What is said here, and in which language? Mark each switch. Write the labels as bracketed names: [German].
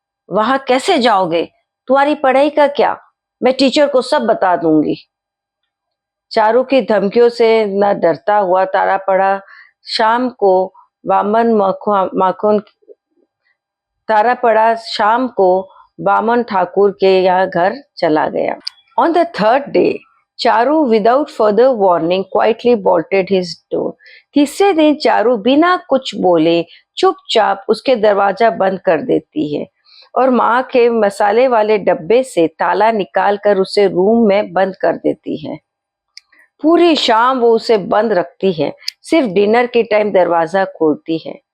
[Hindi] वहां कैसे जाओगे? तुम्हारी पढ़ाई का क्या? मैं टीचर को सब बता दूंगी। चारू की धमकियों से न डरता हुआ तारापड़ा शाम को वामन माखन तारापड़ा शाम को बामन ठाकुर के यहाँ घर चला गया। [English] On the third day, Charu without further warning quietly bolted his door. [Hindi] तीसरे दिन चारू बिना कुछ बोले चुपचाप उसके दरवाजा बंद कर देती है और माँ के मसाले वाले डब्बे से ताला निकालकर उसे रूम में बंद कर देती है। पूरी शाम वो उसे बंद रखती है, सिर्फ डिनर के टाइम दरवाजा खोलती है।